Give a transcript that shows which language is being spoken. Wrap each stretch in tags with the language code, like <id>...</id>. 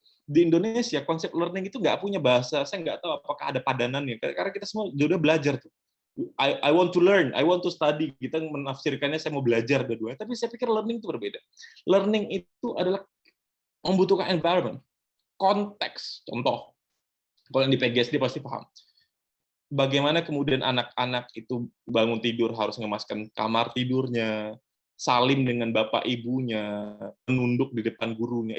<id>Di Indonesia konsep learning itu nggak punya bahasa, saya nggak tahu apakah ada padanannya, karena kita semua sudah belajar tuh.</id> <en>I want to learn, I want to study.</en> <id>Kita menafsirkannya saya mau belajar dua-duanya, tapi saya pikir learning itu berbeda. Learning itu adalah membutuhkan environment, konteks. Contoh, kalau yang di PGSD pasti paham. Bagaimana kemudian anak-anak itu bangun tidur harus mengemaskan kamar tidurnya, salim dengan bapak ibunya, menunduk di depan gurunya.</id>